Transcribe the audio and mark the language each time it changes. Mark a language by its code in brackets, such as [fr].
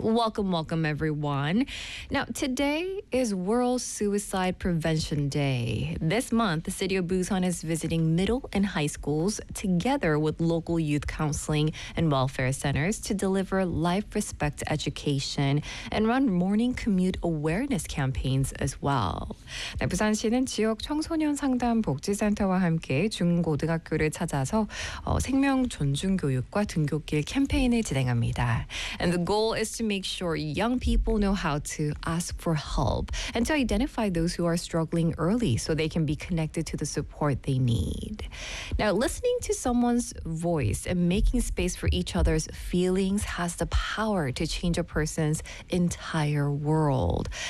[en] Welcome, welcome, everyone. Now, today is World Suicide Prevention Day. This month, the city of Busan is visiting middle and high schools together with local youth counseling and welfare centers to deliver life respect education and run morning commute awareness campaigns as well. [ko] 네, 부산시는 지역 청소년 상담 복지 센터와 함께 중고등학교를 찾아서 생명 존중 교육과 등교길 캠페인을 진행합니다. [en] And the goal is to make sure young people know how to ask for help and to identify those who are struggling early so they can be connected to the support they need. Now, listening to someone's voice and making space for each other's feelings has the power to change a person's entire world.